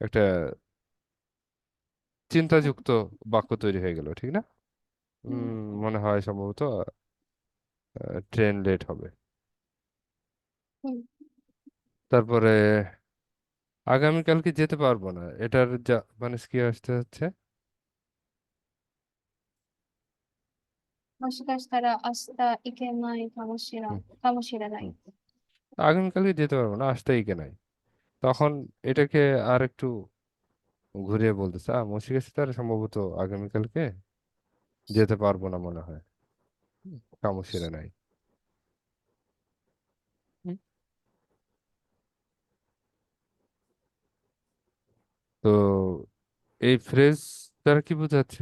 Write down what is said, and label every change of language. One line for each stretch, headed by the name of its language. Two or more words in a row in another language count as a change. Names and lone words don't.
Bangla: একটা চিন্তাযুক্ত বাক্য তৈরি হয়ে গেল, ঠিক না? মনে হয় সম্ভবত ট্রেন লেট হবে। হুম। তারপরে আগামীকালকে যেতে পারবো না, এটার যা মানে কি আসতে হচ্ছে?
Japanese: もしかしたら明日行けない
Bangla: হুম,
Japanese: かもしれない。
Bangla: হুম। আগামীকালকে যেতে পারবো না, আসতেই কে নাই। তখন এটাকে আর একটু ঘুরিয়ে বলতেছে,
Japanese: もしかしたら
Bangla: সম্ভবত আগামীকালকে যেতে পারবো না মনে হয়,
Japanese: かもしれない.
Bangla: হুম। তো এই ফ্রেজ দ্বারা কি বোঝাচ্ছে?